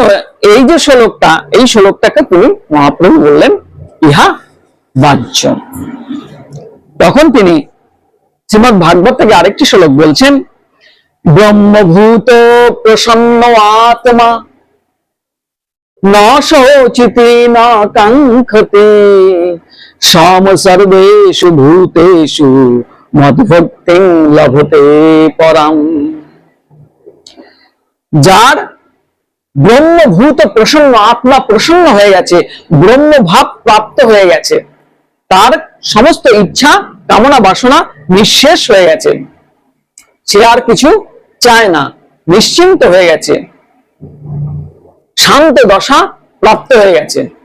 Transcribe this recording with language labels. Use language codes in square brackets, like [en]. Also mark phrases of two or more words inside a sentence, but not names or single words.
[bn] এই যে শ্লোকটা, এই শ্লোকটাকে তিনি মহাপ্রভু বললেন ইহা বাহ্য। তখন তিনি শ্রীমদ্ ভাগবত থেকে আরেকটি শ্লোক বলছেন, [sa] ব্রহ্মভূত প্রসন্ন আত্মা ন শোচিতি ন কাঙ্ক্ষতি সম সর্বেষু ভূতেষু মদ্ভক্তিং লভতে পরাম। [bn] যার ব্রহ্মভূত প্রসন্ন, আত্মা প্রসন্ন হয়ে গেছে, ব্রহ্মভাব প্রাপ্ত হয়ে গেছে, তার সমস্ত ইচ্ছা কামনা বাসনা নিঃশেষ হয়ে গেছে, সে আর কিছু চায় না, নিশ্চিন্ত হয়ে গেছে, শান্ত দশা প্রাপ্ত হয়ে গেছে।